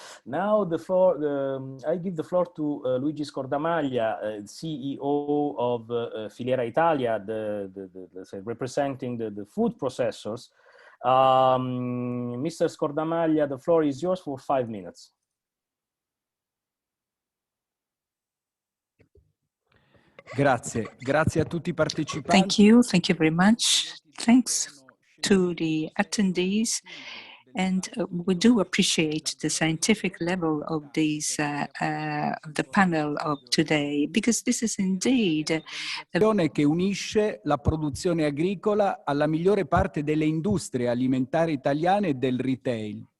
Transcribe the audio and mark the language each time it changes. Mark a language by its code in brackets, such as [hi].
[en] Now the floor, I give the floor to Luigi Scordamaglia, CEO of Filiera Italia, representing the food processors. Mr. Scordamaglia, the floor is yours for 5 minutes. [it] Grazie a tutti i partecipanti. [en] Thank you very much. Thanks to the attendees. And we do appreciate the scientific level of these, the panel of today, because this is indeed [it] che unisce la produzione agricola alla migliore parte delle industrie alimentari italiane e del retail.